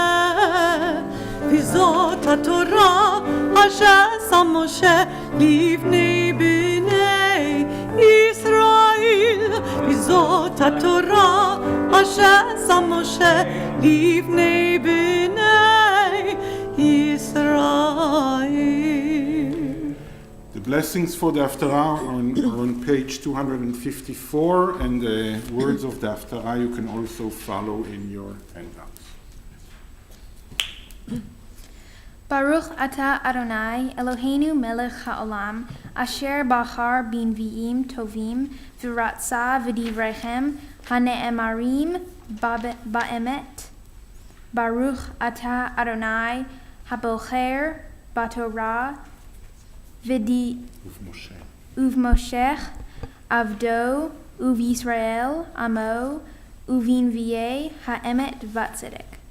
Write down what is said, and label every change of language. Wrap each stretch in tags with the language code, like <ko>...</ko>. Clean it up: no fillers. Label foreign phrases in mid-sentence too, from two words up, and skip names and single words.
<he>וזאת התורה אשר שם משה לפני בני ישראל. וזאת התורה אשר שם משה לפני בני ישראל.</he> <en>The blessings for the Haftarah are on page 254, and the words of the Haftarah you can also follow in your handouts.</en> <he>ברוך אתה אדני אלהינו מלך העולם אשר בחר בנביאים טובים ורצה בדבריהם הנאמרים באמת. ברוך אתה אדני הבוחר בתורה ובמשה עבדו ובישראל עמו ובנביאי האמת וצדק.</he>